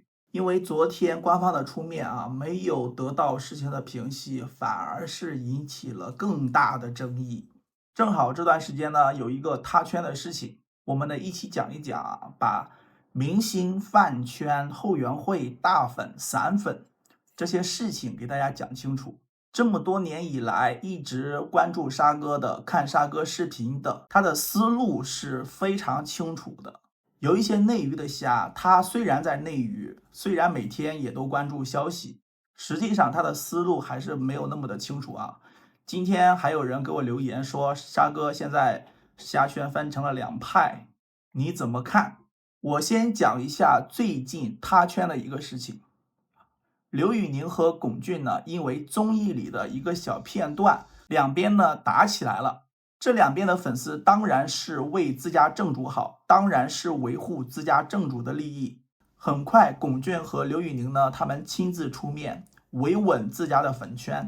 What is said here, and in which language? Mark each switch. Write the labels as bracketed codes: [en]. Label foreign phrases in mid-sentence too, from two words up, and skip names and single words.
[zh] 因為昨天官方的出面啊，沒有得到事情的平息，反而是引起了更大的爭議。正好這段時間呢，有一個他圈的事情，我們呢一起講一講啊，把明星、飯圈、後援會、大粉、散粉這些事情給大家講清楚。這麼多年以來，一直關注沙哥的、看沙哥視頻的，他的思路是非常清楚的。有一些內娛的蝦，他雖然在內娛，雖然每天也都關注消息，實際上他的思路還是沒有那麼的清楚啊。今天還有人給我留言說，沙哥現在蝦圈分成了2派，你怎麼看？我先講一下最近他圈的一個事情。劉宇寧和龚俊呢，因為綜藝裡的一個小片段，兩邊呢打起來了。這兩邊的粉絲當然是為自家正主好，當然是維護自家正主的利益。很快，龚俊和劉宇寧呢，他們親自出面維穩自家的粉圈。